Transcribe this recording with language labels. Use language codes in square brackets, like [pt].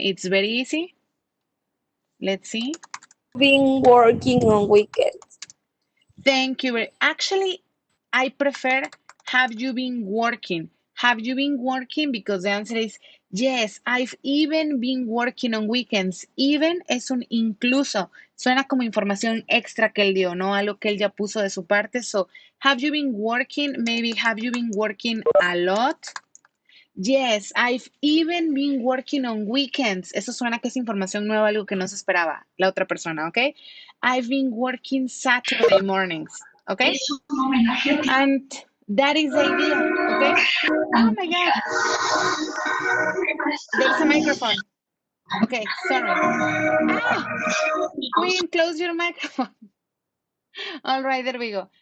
[en] It's very easy. Let's see. been working on weekends. Thank you. Actually, I prefer have you been working? Have you been working? Because the answer is yes, I've even been working on weekends. [es] Even es un incluso. Suena como información extra que él dio, ¿no? Algo que él ya puso de su parte. [en] So, have you been working? Maybe have you been working a lot? Yes, I've even been working on weekends. [es] Eso suena que es información nueva, algo que no se esperaba la otra persona, ¿ok? [en] I've been working Saturday mornings, ¿ok? And that is the idea, ¿ok? Oh my God, there's a microphone. Okay, sorry. Ah, Queen, close your microphone. All right, there we go.